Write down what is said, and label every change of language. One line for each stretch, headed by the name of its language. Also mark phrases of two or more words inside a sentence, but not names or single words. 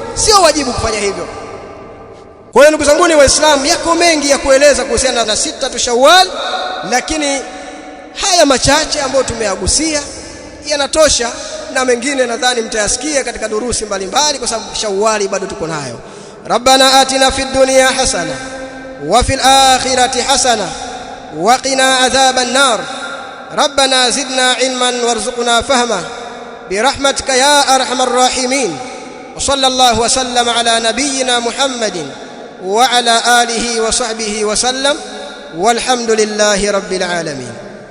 Swahili: Sio wajibu kufanya hivyo. Kwa hiyo ndugu zangu ni Waislamu, yako mengi ya kueleza kuhusiana na 6 Shawwal, lakini haya machache ambayo tumeyagusia yanatosha, na mengine nadhani mtayasikia katika durusi mbalimbali, kwa sababu Shawwali bado tuko nayo.
Arabic: ربنا آتنا في الدنيا حسنة وفي الآخرة حسنة وقنا عذاب النار. ربنا زدنا علما وارزقنا فهما برحمتك يا أرحم الراحمين. وصلى الله وسلم على نبينا محمد وعلى آله وصحبه وسلم، والحمد لله رب العالمين.